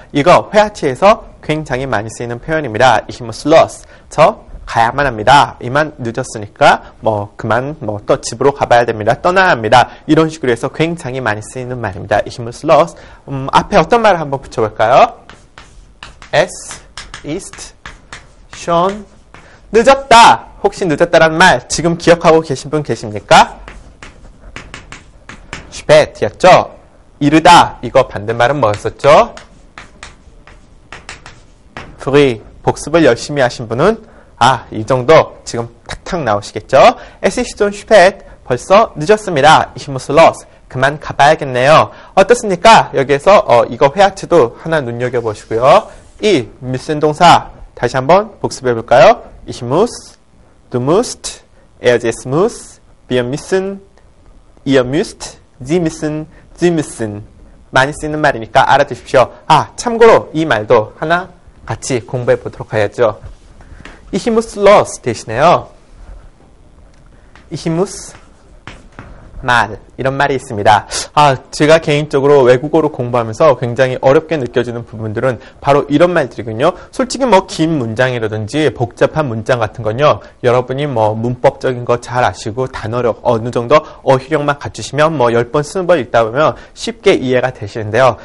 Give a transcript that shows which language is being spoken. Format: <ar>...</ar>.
<ko>이거 회화치에서 굉장히 많이 쓰이는 표현입니다.</ko> <de>Ich muss los.</de> <ko>저 가야만 합니다. 이만 늦었으니까 그만 또 집으로 가봐야 됩니다. 떠나야 합니다. 이런 식으로 해서 굉장히 많이 쓰이는 말입니다.</ko> <de>Ich muss los.</de> <ko>앞에 어떤 말을 한번 붙여볼까요?</ko> <de>Es ist schon 늦었다.</de> <ko>혹시 늦었다라는 말 지금 기억하고 계신 분 계십니까? spät였죠. 이르다. 이거 반대말은 뭐였었죠?</ko> <de>früh.</de> <ko>복습을 열심히 하신 분은 이 정도 지금 탁탁 나오시겠죠?</ko> <de>Es ist schon spät.</de> <ko>벌써 늦었습니다.</ko> <de>Ich muss los.</de> <ko>그만 가봐야겠네요. 어떻습니까? 여기에서 이거 회화치도 하나 눈여겨보시고요. 이 müssen 동사 다시 한번 복습해 볼까요?</ko> <de>Ich muss, du musst, es muss, wir müssen, ihr müsst, Sie müssen.</de> <ko>많이 쓰이는 말이니까 알아두십시오. 참고로 이 말도 하나 같이 공부해 보도록 해야죠.</ko> <de>Ich muss los 대신에요. Ich muss mal</de> <ko>이런 말이 있습니다. 제가 개인적으로 외국어를 공부하면서 굉장히 어렵게 느껴지는 부분들은 바로 이런 말들이군요. 솔직히 긴 문장이라든지 복잡한 문장 같은 건요. 여러분이 문법적인 거 잘 아시고 단어력 어느 정도 어휘력만 갖추시면 10번 20번 읽다 보면 쉽게 이해가 되시는데요.</ko>